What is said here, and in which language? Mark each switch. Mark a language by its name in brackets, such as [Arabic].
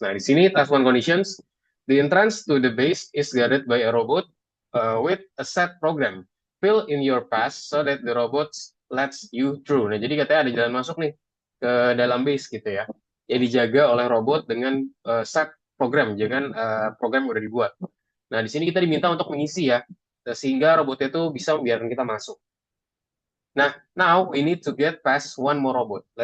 [Indonesian] Nah, di sini [English] task 1 conditions, the entrance to the base is guarded by a robot with a set program. Fill in your pass so that the robot lets you through. [Indonesian] Nah, jadi katanya ada jalan masuk nih ke dalam base gitu ya. Ya dijaga oleh robot dengan set program, jangan program yang udah dibuat. Nah, di sini kita diminta untuk mengisi ya, sehingga robotnya itu bisa membiarkan kita masuk. [English] Nah, now we need to get past one more robot.